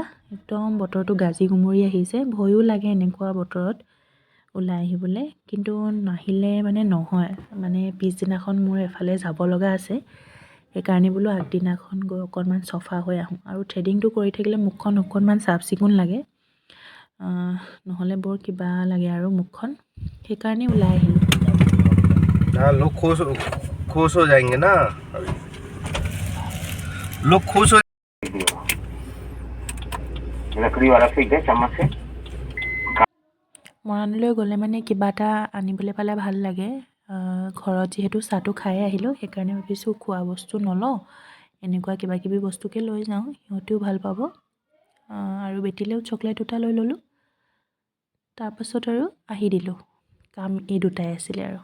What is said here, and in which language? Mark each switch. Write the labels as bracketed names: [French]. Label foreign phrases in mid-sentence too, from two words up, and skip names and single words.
[Assamese] একদম বতৰটো গাজি গুমৰি আহিছে, ভয়ো লাগে এনেকুৱা বতৰত ওলাই আহিবলৈ, কিন্তু নাহিলে মানে নহয়। মানে পিছদিনাখন মোৰ এফালে যাব লগা আছে, সেইকাৰণে বোলো আগদিনাখন গৈ অকণমান চফা হৈ আহোঁ। আৰু থ্ৰেডিংটো কৰি থাকিলে মুখখন অকণমান চাফ চিকুণ লাগে, নহ'লে বৰ কিবা লাগে আৰু মুখখন, সেইকাৰণে ওলাই আহিলোঁ। [Hindi] लोग खुश हो जाएंगे ना, लोग खुश हो। लकड़ी वाला फेंक दे चम्मच से। [Assamese] মৰাণলৈ গ'লে মানে কিবা এটা আনিবলৈ পালে ভাল লাগে। ঘৰত যিহেতু চাহটো খাই আহিলোঁ, সেইকাৰণে ভাবিছোঁ খোৱা বস্তু নলওঁ, এনেকুৱা কিবাকিবি বস্তুকে লৈ যাওঁ, সিহঁতেও ভাল পাব। আৰু বেটিলেও চকলেট দুটা লৈ ল'লোঁ। তাৰপাছত আৰু আহি দিলোঁ, কাম এই দুটাই আছিলে আৰু।